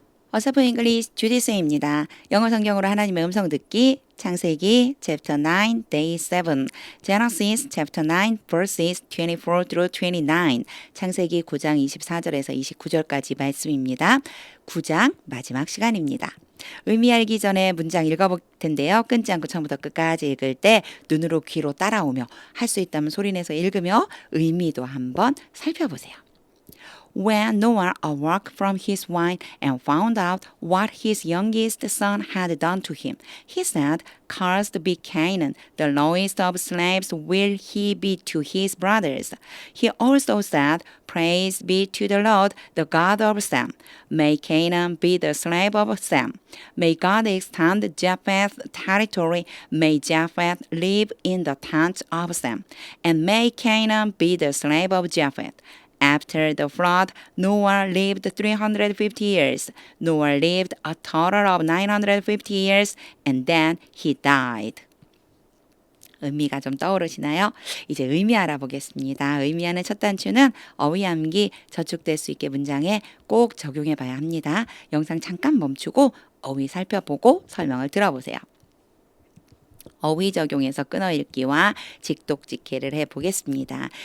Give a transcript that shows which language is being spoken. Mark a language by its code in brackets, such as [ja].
[ko] 어서프 잉글리시 주디스입니다. 영어 성경으로 하나님의 음성 듣기 창세기 [en] chapter 9 day 7 Genesis chapter 9 verses 24 through 29 [ko] 창세기 9장 24절에서 29절까지 말씀입니다. 9장 마지막 시간입니다. 의미 알기 전에 문장 읽어볼 텐데요. 끊지 않고 처음부터 끝까지 읽을 때 눈으로 귀로 따라오며 할 수 있다면 소리내서 읽으며 의미도 한번 살펴보세요. [en] When Noah awoke from his wine and found out what his youngest son had done to him, he said, "Cursed be Canaan, the lowest of slaves will he be to his brothers." He also said, "Praise be to the Lord, the God of Sam. May Canaan be the slave of Sam. May God extend Japheth's territory. May Japheth live in the tents of Sam. And may Canaan be the slave of Japheth." After the flood, Noah lived 350 years. Noah lived a total of 950 years and then he died. [ko] 의미가 좀 떠오르시나요? 이제 의미 알아보겠습니다. 의미하는 첫 단추는 어휘암기 저축될 수 있게 문장에 꼭 적용해 봐야 합니다. 영상 잠깐 멈추고 어휘 살펴보고 설명을 들어보세요. 어휘 적용해서 끊어 읽기와 직독직해를 해보겠습니다.